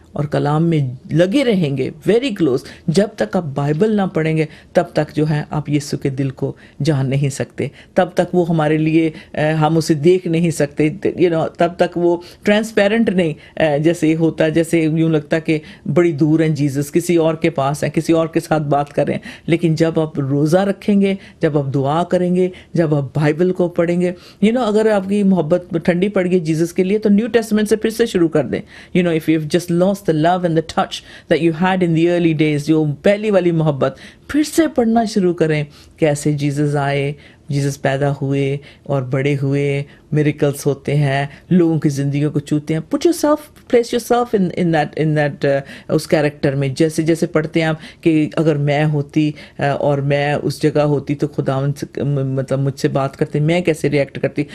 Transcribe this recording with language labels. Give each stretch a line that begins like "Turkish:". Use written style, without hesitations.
Urdu: اور کلام میں لگے رہیں گے ویری کلوز. جب تک آپ بائبل نہ پڑھیں گے تب تک جو ہے آپ یسوع کے دل کو جان نہیں سکتے, تب تک وہ ہمارے لیے ہم اسے دیکھ نہیں سکتے, تب تک وہ ٹرانسپیرنٹ نہیں جیسے یہ ہوتا ہے, جیسے یوں لگتا کہ بڑی دور ہیں جیزس, کسی اور کے پاس ہیں, کسی اور کے ساتھ بات کر رہے ہیں. لیکن جب آپ روزہ رکھیں گے, جب آپ دعا کریں گے, جب آپ بائبل کو پڑھیں گے, اگر آپ کی محبت ٹھنڈی پڑ گئی جیزس کے لیے تو نیو ٹیسٹمنٹ سے پھر سے شروع کر دیں.
English: if you've just lost the love and the touch that you had in the early days,
Urdu: جو پہلی والی محبت, پھر سے پڑھنا شروع کریں. کیسے جیزس آئے, جیزس پیدا ہوئے اور بڑے ہوئے, میریکلس ہوتے ہیں, لوگوں کی زندگیوں کو چھوتے ہیں.
English: Put yourself, place yourself in that اس character میں.
Urdu: جیسے جیسے پڑھتے ہیں آپ کہ اگر میں ہوتی اور میں اس جگہ ہوتی تو خدا مطلب مجھ سے بات کرتے, میں کیسے ریئیکٹ کرتی.